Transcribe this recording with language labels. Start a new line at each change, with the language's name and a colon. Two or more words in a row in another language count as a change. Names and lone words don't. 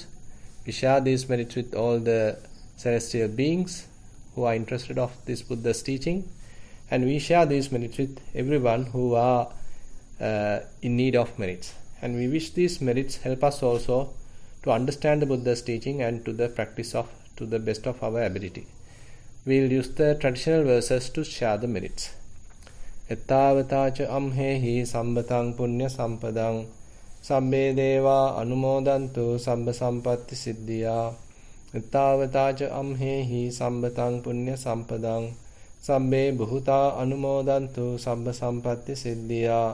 English: We share these merits with all the celestial beings who are interested of this Buddha's teaching, and we share these merits with everyone who are in need of merits. And we wish these merits help us also to understand the Buddha's teaching and to the practice of to the best of our ability. We will use the traditional verses to share the merits.
Pali: Ettavatacha amhehi sambatang punya sampadang sabbe deva anumodantu sabba sampatti siddhya. Ettavatacha amhehi sambatang punya sampadang sabbe bhuta anumodantu sabba sampatti siddhya.